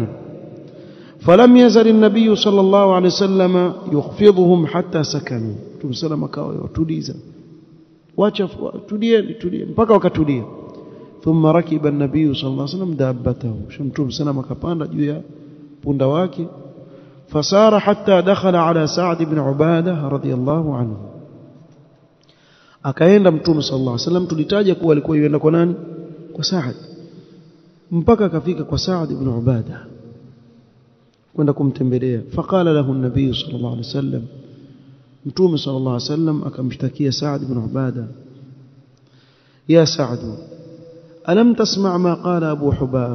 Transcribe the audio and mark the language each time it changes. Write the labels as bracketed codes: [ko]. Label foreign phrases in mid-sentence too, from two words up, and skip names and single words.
[ar] فلم يزل النبي صلى الله عليه وسلم يخفضهم حتى سكنوا. [sw] Tumsalama kawa watuliza, wacha tulie mpaka wakatulia. [ar] ثم ركب النبي صلى الله عليه وسلم دابته. [sw] Mtume salama akapanda juu ya punda wake. [ar] فسار حتى دخل على سعد بن عبادة رضي الله عنه. [sw] akaenda Mtume [ar] صلى الله عليه وسلم, [sw] tulitaja kuwa alikuwa yuenda kwa nani? Kwa Saad, mpaka akafika kwa Saad ibn Ubada kwenda kumtembelea. [ar] فقال له النبي صلى الله عليه وسلم, [sw] Mtume sallallahu alaihi wasallam akamshtakia Saad ibn Ubada: [ar] يا سعد ألم تسمع ما قال أبو حباب?